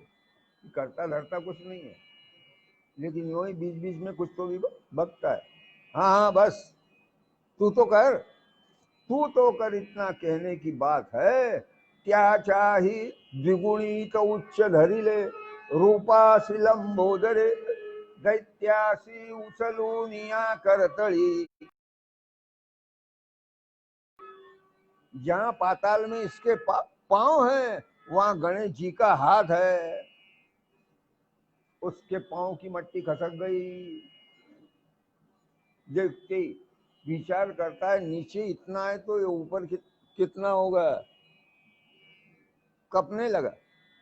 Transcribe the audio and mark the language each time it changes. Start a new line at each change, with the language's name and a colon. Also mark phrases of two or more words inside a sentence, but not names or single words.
Hindi: करता धरता कुछ नहीं है, लेकिन यूं ही बीच बीच में कुछ तो भी बकता है। हाँ हाँ बस तू तो कर, तू तो कर, इतना कहने की बात है।
Marathi: क्या चाही द्विगुणी तो उच्च धरी ले, रूपासी लंबोदरे दैत्यासी उचलूनिया करतली।
Hindi: जहां पाताल में इसके पांव हैं वहां गणेश जी का हाथ है। उसके पांव की मट्टी खसक गई। देखते विचार करता है नीचे इतना है तो ये ऊपर कितना होगा, कपने लगा।